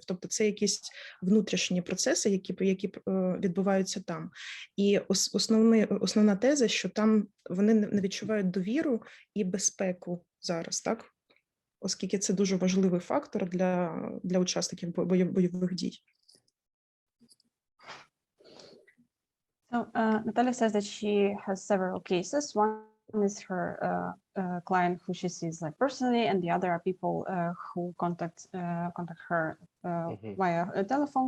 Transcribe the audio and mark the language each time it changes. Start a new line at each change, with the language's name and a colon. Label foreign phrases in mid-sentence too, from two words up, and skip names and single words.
Ukrainian: Тобто це якісь внутрішні процеси, які відбуваються там. І основна теза, що там вони не відчувають довіру і безпеку зараз, так? Оскільки це дуже важливий фактор для учасників бойових дій.
English: So Natalia says that she has several cases. One is her client who she sees like personally, and the other are people who contact her via a telephone.